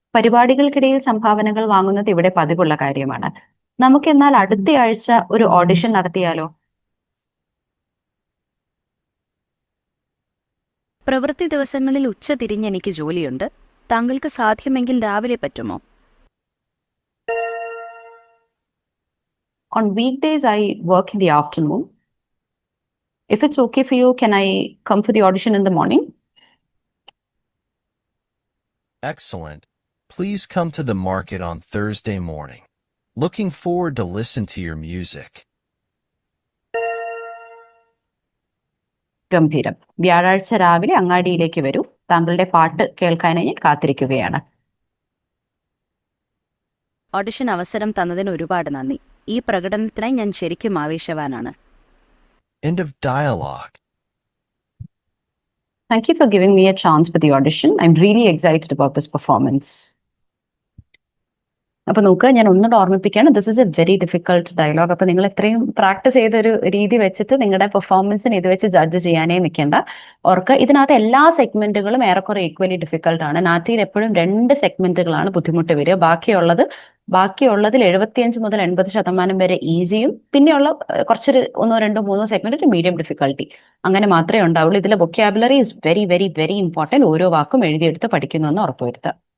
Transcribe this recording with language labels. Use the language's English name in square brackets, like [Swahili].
[Malayalam] പരിപാടികൾക്കിടയിൽ സംഭാവനകൾ വാങ്ങുന്നത് ഇവിടെ പതിവുള്ള കാര്യമാണ്. നമുക്കെന്നാൽ അടുത്തയാഴ്ച ഒരു ഓഡിഷൻ നടത്തിയാലോ? പ്രവൃത്തി ദിവസങ്ങളിൽ ഉച്ചതിരിഞ്ഞ് എനിക്ക് ജോലിയുണ്ട്. താങ്കൾക്ക് സാധ്യമെങ്കിൽ രാവിലെ പറ്റുമോ? [English] On weekdays, I work in the afternoon. If it's okay for you, can I come for the audition in the morning? Excellent. Please come to the market on Thursday morning. Looking forward to listen to your music. [Malayalam] ഗംഭീരം. വ്യാഴാഴ്ച രാവിലെ അങ്ങാടിയിലേക്ക് വരൂ. താങ്കളുടെ പാട്ട് കേൾക്കാനായി ഞാൻ കാത്തിരിക്കുകയാണ്. Audition അവസരം തന്നതിന് ഒരുപാട് നന്ദി. ഈ പ്രകടനത്തിനായി ഞാൻ ശരിക്കും ആവേശവാനാണ്. [English] End of dialogue. Thank you for giving me a chance for the audition. I'm really excited about this performance. [Malayalam] അപ്പൊ നോക്കുക, ഞാൻ ഒന്നുകൂടെ ഓർമ്മിപ്പിക്കുകയാണ്, [English] This is a very difficult dialogue. [Malayalam] അപ്പൊ നിങ്ങൾ എത്രയും പ്രാക്ടീസ് ചെയ്തൊരു രീതി വെച്ചിട്ട് നിങ്ങളുടെ പെർഫോമൻസിന് ഇത് വെച്ച് ജഡ്ജ് ചെയ്യാനേ നിൽക്കേണ്ട. ഓർക്ക് ഇതിനകത്ത് എല്ലാ സെഗ്മെന്റുകളും ഏറെക്കുറെ ഈക്വലി ഡിഫിക്കൽട്ട് ആണ്. നാറ്റിയിൽ എപ്പോഴും 2 സെഗ്മെന്റുകളാണ് ബുദ്ധിമുട്ട് വരിക. ബാക്കിയുള്ളതിൽ 75 മുതൽ 80% വരെ ഈസിയും, പിന്നെയുള്ള കുറച്ചൊരു 1, 2, 3 സെഗ്മെന്റ് മീഡിയം ഡിഫിക്കൽട്ടി, അങ്ങനെ മാത്രമേ ഉണ്ടാവുള്ളൂ. ഇതിലെ [English] Vocabulary is very very very important. [Malayalam] ഓരോ വാക്കും എഴുതിയെടുത്ത് പഠിക്കുന്നു എന്ന് ഉറപ്പുവരുത്തുക.